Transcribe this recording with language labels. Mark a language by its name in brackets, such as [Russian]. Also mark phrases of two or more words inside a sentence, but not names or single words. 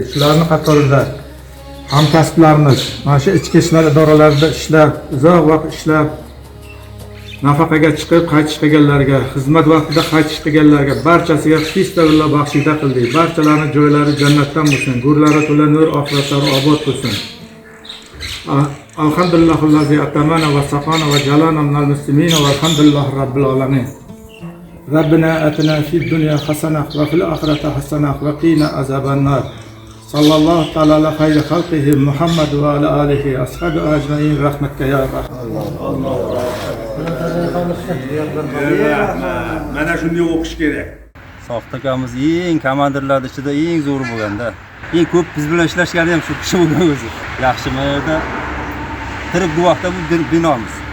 [Uzbek] Shularning qatorida hamkasblarimiz, mana shu ichki ishlar idoralarida ishlab, uzoq vaqt ishlab, nafaqaga chiqib qaytish qilganlarga, xizmat vaqtida qaytish qilganlarga barchasiga his-tabillo baxshida qildik. Barchalarining joylari jannatdan bo'lsin, go'rlari to'la nur, oxiratlari obod bo'lsin. [Arabic] الحمد لله الذي أطعمنا وسقانا وجعلنا من المسلمين والحمد لله رب العالمين. ربنا آتنا في الدنيا حسنة وفي الآخرة حسنة وقنا عذاب النار. صلى الله تعالى على خير خلقه محمد وعلى آله أصحابه أجمعين رحمتك يا رحمن. [Uzbek] Mana shunday o'qish kerak. Soxta akamiz eng komandirlar ichida eng zo'ri bo'lganda. Eng ko'p biz bilan ishlashgani ham shu kishi bo'lgan o'zi. Yaxshimi yerda tirik guvohda bu binomiz.